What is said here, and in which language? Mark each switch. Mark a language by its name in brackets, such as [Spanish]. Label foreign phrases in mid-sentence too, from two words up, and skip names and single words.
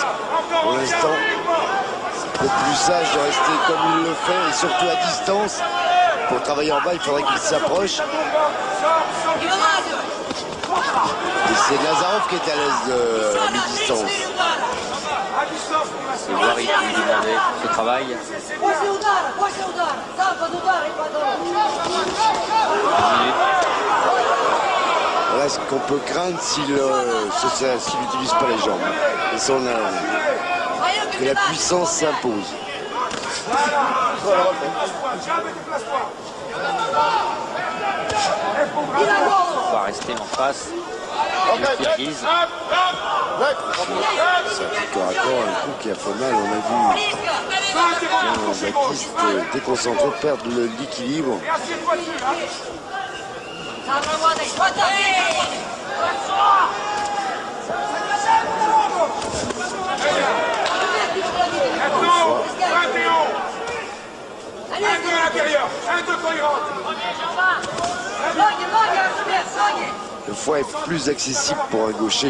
[French] Pour l'instant, c'est le plus sage de rester comme il le fait et surtout à distance. Pour travailler en bas, il faudrait qu'il s'approche. Et c'est Nazarov qui est à l'aise à mi-distance. C'est Wari qui lui demandait ce travail. [Russian] После удара, сам под удар и потом. [French] Voilà ce qu'on peut craindre s'il n'utilise pas les jambes. Et que la puissance s'impose. On va rester en face du Kirghiz. C'est un corps à corps, un coup qui a fait mal. On a vu Jean-Baptiste déconcentré perdre l'équilibre. [Russian] Сам работай, хватай! [French] Le foie est plus accessible pour un gaucher.